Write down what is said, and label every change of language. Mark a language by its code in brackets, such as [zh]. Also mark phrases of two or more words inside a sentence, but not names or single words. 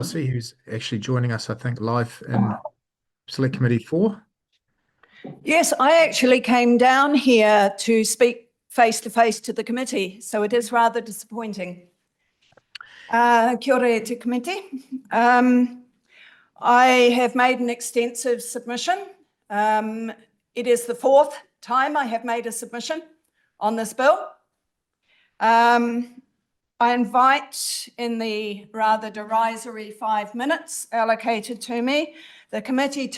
[en] Kelsey, who's actually joining us, I think, live in Select Committee 4. Yes, I actually came down here to speak face-to-face to the committee, so it is rather disappointing. [mi] Kia ora te committee. [en] I have made an extensive submission. It is the fourth time I have made a submission on this bill. I invite, in the rather derisory 5 minutes allocated to me, the committee to